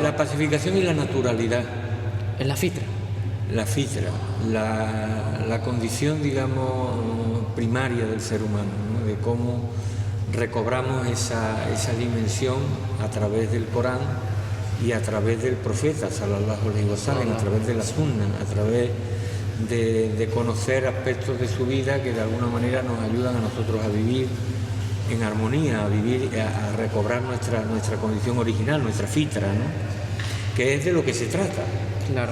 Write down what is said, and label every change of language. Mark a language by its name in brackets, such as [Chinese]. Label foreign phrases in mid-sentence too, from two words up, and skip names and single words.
[Spanish] La pacificación y la naturalidad. Es la fitra. La fitra, la condición, digamos, primaria del ser humano, ¿no? De cómo recobramos esa dimensión a través del Corán y a través del profeta, [Arabic] صلى الله عليه وسلم, [Spanish] a través de la sunna, a través de conocer aspectos de su vida que de alguna manera nos ayudan a nosotros a vivir en armonía, a recobrar nuestra condición original, nuestra fitra, ¿no? Que es de lo que se trata. Claro.